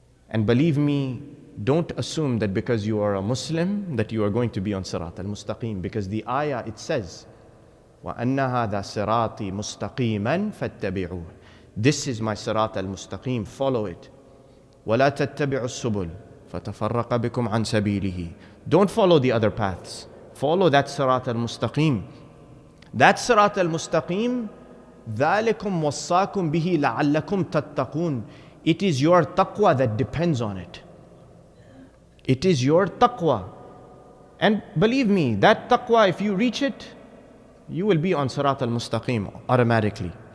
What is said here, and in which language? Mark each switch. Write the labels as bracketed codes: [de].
[en] And believe me, don't assume that because you are a Muslim that you are going to be on sirat al-mustaqim, because the ayah, it says, [ar] وَأَنَّ هَذَا صِرَاطِي مُسْتَقِيمًا فَاتَّبِعُوهُ. [en] This is my sirat al-mustaqim, follow it. [ar] وَلَا تَتَّبِعُوا السُّبُلَ فَتَفَرَّقَ بِكُمْ عَنْ سَبِيلِهِ. [en] Don't follow the other paths. Follow that sirat al-mustaqim. [ar] That sirat al-mustaqim, ذَلِكُمْ وَصَّاكُمْ بِهِ لَعَلَّكُمْ تَتَّقُونَ. [en] It is your taqwa that depends on it. It is your taqwa. And believe me, that taqwa, if you reach it, you will be on sirat al-mustaqim automatically.